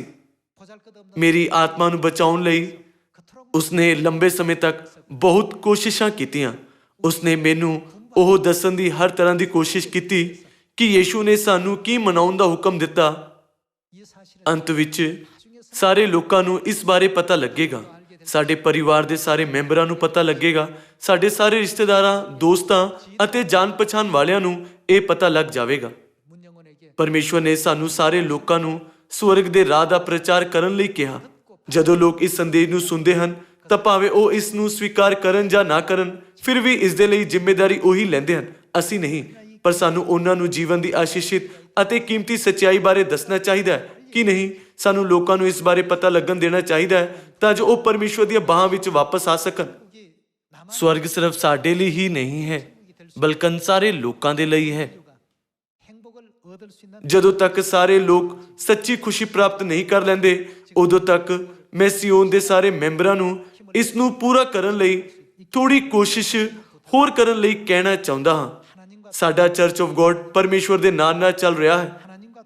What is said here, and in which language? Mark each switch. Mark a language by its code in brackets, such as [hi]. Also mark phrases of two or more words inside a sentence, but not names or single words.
[ko] 보잘것없는 [pa] ਮੇਰੀ ਆਤਮਾ ਨੂੰ ਬਚਾਉਣ ਲਈ [ko] 그토록 [pa] ਉਸਨੇ ਲੰਬੇ ਸਮੇਂ ਤੱਕ ਬਹੁਤ ਕੋਸ਼ਿਸ਼ਾਂ ਕੀਤੀਆਂ। ਉਸਨੇ ਮੈਨੂੰ ਉਹ ਦੱਸਣ ਦੀ ਹਰ ਤਰ੍ਹਾਂ ਦੀ ਕੋਸ਼ਿਸ਼ ਕੀਤੀ ਕਿ ਯੀਸ਼ੂ ਨੇ ਸਾਨੂੰ ਕੀ ਮਨਾਉਣ ਦਾ ਹੁਕਮ ਦਿੱਤਾ। [ko] 이 사실을 [pa] ਅੰਤ ਵਿੱਚ ਸਾਰੇ ਲੋਕਾਂ ਨੂੰ ਇਸ ਬਾਰੇ ਪਤਾ ਲੱਗੇਗਾ। ਸਾਡੇ ਪਰਿਵਾਰ ਦੇ ਸਾਰੇ ਮੈਂਬਰਾਂ ਨੂੰ ਪਤਾ ਲੱਗੇਗਾ, ਸਾਡੇ ਸਾਰੇ ਰਿਸ਼ਤੇਦਾਰਾਂ, ਦੋਸਤਾਂ ਅਤੇ ਜਾਣ ਪਛਾਣ ਵਾਲਿਆਂ ਨੂੰ ਇਹ ਪਤਾ ਲੱਗ ਜਾਵੇਗਾ। [ko] 문영원에게 [pa] ਪਰਮੇਸ਼ਵਰ ਨੇ ਸਾਨੂੰ ਸਾਰੇ ਲੋਕਾਂ ਨੂੰ ਸਵਰਗ ਦੇ ਰਾਹ ਦਾ ਪ੍ਰਚਾਰ ਕਰਨ ਲਈ ਕਿਹਾ। ਜਦੋਂ ਲੋਕ ਇਸ ਸੰਦੇਸ਼ ਨੂੰ ਸੁਣਦੇ ਹਨ ਤਾਂ ਭਾਵੇਂ ਉਹ ਇਸ ਨੂੰ ਸਵੀਕਾਰ ਕਰਨ ਜਾਂ ਨਾ ਕਰਨ, ਫਿਰ ਵੀ ਇਸ ਦੇ ਲਈ ਜ਼ਿੰਮੇਵਾਰੀ ਉਹੀ ਲੈਂਦੇ ਹਨ, ਅਸੀਂ ਨਹੀਂ। ਪਰ ਸਾਨੂੰ ਉਹਨਾਂ ਨੂੰ ਜੀਵਨ ਦੀ ਆਸ਼ੀਸ਼ਿਤ ਅਤੇ ਕੀਮਤੀ ਸੱਚਾਈ ਬਾਰੇ ਦੱਸਣਾ ਚਾਹੀਦਾ ਹੈ ਕਿ ਨਹੀਂ। ਸਾਨੂੰ ਲੋਕਾਂ ਨੂੰ ਇਸ ਬਾਰੇ ਪਤਾ ਲੱਗਣ ਦੇਣਾ ਚਾਹੀਦਾ ਹੈ ਤਾਂ ਜੋ ਉਹ ਪਰਮੇਸ਼ਵਰ ਦੀਆਂ ਬਾਹਾਂ ਵਿੱਚ ਵਾਪਸ ਆ ਸਕਣ। [ko] 여기 나만 [pa] ਸਵਰਗ ਸਿਰਫ ਸਾਡੇ ਲਈ ਹੀ ਨਹੀਂ ਹੈ ਬਲਕਿ ਸਾਰੇ ਲੋਕਾਂ ਦੇ ਲਈ ਹੈ। [ko] 행복을 얻을 수 있는 [pa] ਜਦੋਂ ਤੱਕ ਸਾਰੇ ਲੋਕ ਸੱਚੀ ਖੁਸ਼ੀ ਪ੍ਰਾਪਤ ਨਹੀਂ ਕਰ ਲੈਂਦੇ ਉਦੋਂ ਤੱਕ ਮੈਂ ਸਿਯੋਨ ਦੇ ਸਾਰੇ ਮੈਂਬਰਾਂ ਨੂੰ ਇਸ ਨੂੰ ਪੂਰਾ ਕਰਨ ਲਈ ਥੋੜੀ ਕੋਸ਼ਿਸ਼ ਹੋਰ ਕਰਨ ਲਈ ਕਹਿਣਾ ਚਾਹੁੰਦਾ ਹਾਂ। [ko] 하나님과 [pa] ਸਾਡਾ ਚਰਚ ਆਫ ਗੋਡ ਪਰਮੇਸ਼ਵਰ ਦੇ ਨਾਂ ਨਾਲ ਚੱਲ ਰਿਹਾ ਹੈ [ko] 하나님과